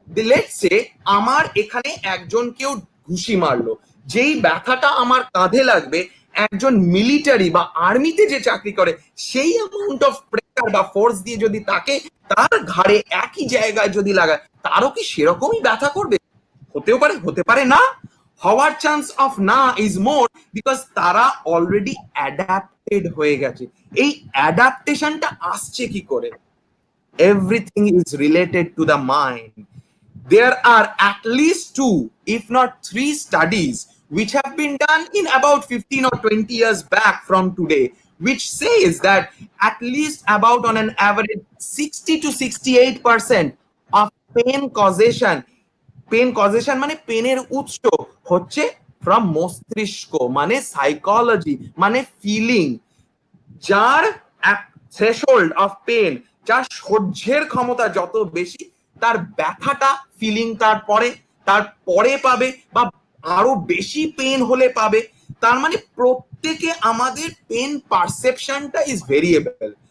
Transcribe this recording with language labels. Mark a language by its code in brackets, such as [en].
[bn] Let's say আমার এখানে একজন কেউ ঘুষি মারলো, যেই ব্যথাটা আমার কাঁধে লাগবে একজন মিলিটারি বা আর্মিতে যে চাকরি করে সেই অ্যামাউন্ট অফ প্রেসার বা ফোর্স দিয়ে যদি তাকে তার ঘাড়ে একই জায়গায় যদি লাগায়, তারও কি সেরকমই ব্যথা করবে? হতেও পারে, হতে পারে না। হওয়ার চান্স অফ না ইজ মোর, বিকজ তারা অলরেডি অ্যাডাপ্টেড হয়ে গেছে। এই অ্যাডাপ্টেশনটা আসছে কি করে? [en] Everything is related to the mind. There are at least 2, if not 3 studies which have been done in about 15 or 20 years back from today, which says that at least about on an average 60 to 68% of pain causation [bn] মানে পেনের উৎস হচ্ছে [en] from [bn] মস্তিষ্ক, মানে psychology, মানে feeling. যার threshold of pen, যার সহ্যের ক্ষমতা যত বেশি, তার ব্যথাটা ফিলিং তারপরে পাবে বা আরো বেশি পেন হলে পাবে। তার মানে প্রত্যেকে আমাদের পেন পারসেপশনটা ইজ ভেরিয়েবল।